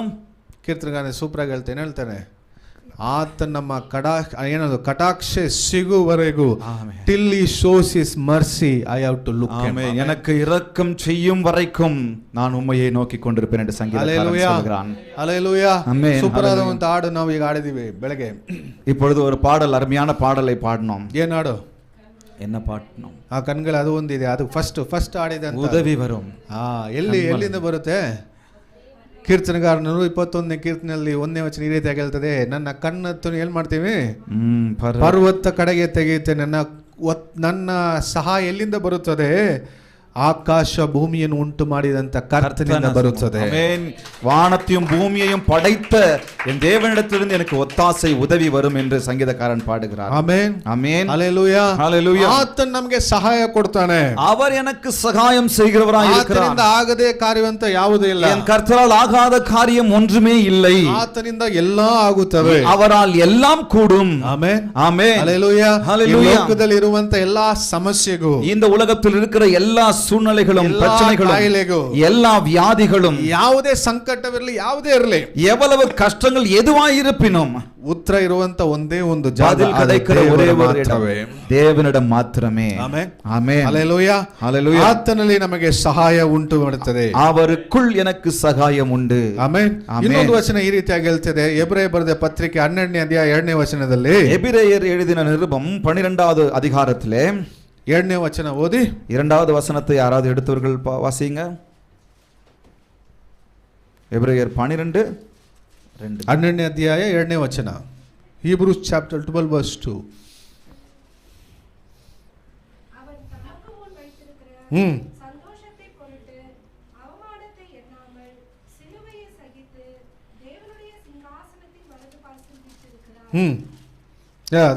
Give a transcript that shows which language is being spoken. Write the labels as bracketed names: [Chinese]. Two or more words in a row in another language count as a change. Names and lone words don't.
[Kannada] ಕೀರ್ತನೆಗಾರನು ಸೂಪರ್ ಆಗಿ ಹೇಳ್ತಾನೆ, ಆತ ನಮ್ಮ ಏನದು ಕಟಾಕ್ಷ ಸಿಗುವವರೆಗೂ, [English] Till he shows his mercy I have to look. [Tamil] எனக்கு இரக்கம் செய்யும் வரைக்கும் நான் உம்மையை நோக்கி கொண்டிருப்பேன் என்று சங்கீதக்காரன் சொல்கிறான். ஹல்லேலூயா. ஆமென். [Kannada] ಸೂಪರ್ ಆದ ಒಂದು ಹಾಡು ನಾವು ಈಗ ಆಡಿದೀವಿ ಬೆಳಗ್ಗೆ. [Tamil] இப்பொழுது ஒரு பாடல், அருமையான பாடலை பாடினோம். [Kannada] ಏನ್ ಹಾಡು? [Tamil] என்ன பாடினோம்? [Kannada] ಆ ಕಣ್ಗಳು ಅದು ಒಂದಿದೆ, ಅದು ಫಸ್ಟ್ ಆಡಿದೆ. [Tamil] உதவி வரும். [Kannada] ಎಲ್ಲಿಂದ ಬರುತ್ತೆ? ಕೀರ್ತನೆಗಾರನು 21ನೇ ಕೀರ್ತನೆಯಲ್ಲಿ 1ನೇ ವಚನ ಈ ರೀತಿಯಾಗಿ ಹೇಳ್ತದೆ, ನನ್ನ ಕಣ್ಣತ್ತು ಏನ್ ಮಾಡ್ತೀವಿ, ಪರ್ವತ ಕಡೆಗೆ ತೆಗೆಯುತ್ತೆ, ನನ್ನ ಸಹಾಯ ಎಲ್ಲಿಂದ ಬರುತ್ತದೆ? ಆಕಾಶ ಭೂಮಿಯನ್ನು ಉಂಟು ಮಾಡಿದಂತ ಕರ್ತನಿಂದ ಬರುತ್ತದೆ. [Tamil] ஆமென். வானத்தையும் பூமியையும் படைத்த என் தேவனிடத்திலிருந்து எனக்கு ஒத்தாசை உதவி வரும் என்று சங்கீதக்காரன் பாடுகிறார். [Kannada] ಆಮೆನ್ [Tamil] ஆமென். [Kannada] ಹಲ್ಲೆಲೂಯಾ [Tamil] ஹalleluya. [Kannada] ಆತನು ನಮಗೆ ಸಹಾಯ ಕೊಡ್ತಾನೆ. [Tamil] அவர் எனக்கு சகாயம் செய்கிறவராய் இருக்கிறார். [Kannada] ಆತನಿಂದ ಆಗದೆ ಕಾರ್ಯವಂತ ಯಾವುದೂ ಇಲ್ಲ. [Tamil] என் கர்த்தரால் ஆகாத காரியம் ஒன்றுமே இல்லை. [Kannada] ಆತನಿಂದ ಎಲ್ಲಾ ಆಗುತ್ತವೆ. [Tamil] அவரால் எல்லாம் கூடும். [Kannada] ಆಮೆನ್ [Tamil] ஆமென். [Kannada] ಹಲ್ಲೆಲೂಯಾ. ಈ [Tamil] ஹalleluya. [Kannada] ಲೋಕದಲ್ಲಿ ಇರುವಂತ ಎಲ್ಲಾ ಸಮಸ್ಯೆಗೂ, [Tamil] இந்த உலகத்தில் இருக்கிற எல்லா சூழ்நிலைகளும், எல்லா பிரச்சனைகளும், [Kannada] காயிಲೆಗೂ, [Tamil] எல்லா வியாதிகளும், [Kannada] ಯಾವುದೇ ಸಂಕಟವಿರಲಿ, ಯಾವುದೇ ಇರಲಿ, [Tamil] எவ்வளவு கஷ்டங்கள் எதுவாயிருப்பினும் [Kannada] ಉತ್ತರ ಇರುವಂತ ಒಂದೇ ಒಂದು ಜಾಗ, [Tamil] பதில் கிடைக்கிற ஒரே ஒரு இடம் [Kannada] ಮಾತ್ರವೇ. [Tamil] தேவனிடம் ಮಾತ್ರமே. [Kannada] ಆಮೆನ್ [Tamil] ஆமென். [Kannada] ಹಲ್ಲೆಲೂಯಾ. [Tamil] ஹalleluya. [Kannada] ಆತನಲ್ಲಿ ನಮಗೆ ಸಹಾಯ ಉಂಟು ಮಾಡುತ್ತದೆ. [Tamil] அவருக்குள் எனக்கு சகாயம் ಉಂಟು. [Kannada] ಆಮೆನ್. ಆಮೆನ್. ಇನ್ನೊಂದು ವಚನ ಈ ರೀತಿಯಾಗಿ ಹೇಳ್ತಿದೆ, ಎಬ್ರಾಯ ಬರೆದ ಪತ್ರಿಕೆ 12ನೇ ಅಧ್ಯಾಯ 2ನೇ ವಚನದಲ್ಲಿ, [Tamil] எபிரேயர் எழுதின நிருபம் 12வது அதிகாரத்திலே [Kannada] 2ನೇ ವಚನ ಓದಿ. [Tamil] 2வது வசனத்தை யாராவது எடுத்தவர்கள் வாசிங்க. எபிரேயர் 12:2. [Kannada] 12ನೇ ಅಧ್ಯಾಯ 2ನೇ ವಚನ. [English] Hebrews chapter 12 verse 2. [Tamil] அவன் தமக்கு முன் வைத்திருக்கிற சந்தோஷத்தை பொருட்டு அவமானத்தை எண்ணாமல் சிலுவையை சகித்து தேவனுடைய சிங்காசனத்தின் வலது பார்சில் வீற்றிருக்கிறார்.